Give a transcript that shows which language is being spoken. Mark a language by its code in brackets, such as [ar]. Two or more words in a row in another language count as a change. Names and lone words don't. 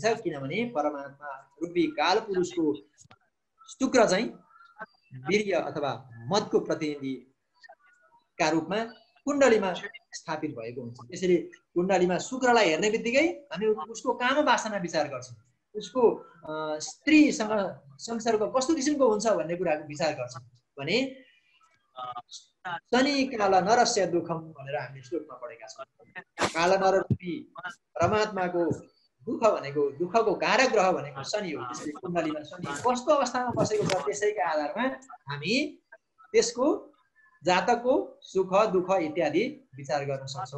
[ne] किनभने परमात्मा रूपी काल पुरुषको शुक्र चाहिँ वीर्य अथवा मदको प्रतिनिधिका रूपमा कुण्डलीमा स्थापित भएको हुन्छ। त्यसैले कुण्डलीमा शुक्रलाई हेर्ने बित्तिकै हामी उसको काम वासना विचार गर्छौँ, उसको स्त्रीसँग संसर्ग कस्तो किसिमको हुन्छ भन्ने कुराको विचार गर्छौँ। भने [sa] शनि काल नरस्य दुःखम [ne] भनेर हामीले श्लोकमा पढेका छौँ। काल नर रूपी परमात्माको दुःख भनेको, दुःखको कारक ग्रह भनेको शनि हो। त्यसैले कुण्डलीमा शनि कस्तो अवस्थामा बसेको छ त्यसैका आधारमा हामी त्यसको जातकको सुख दुःख इत्यादि विचार गर्न सक्छौँ।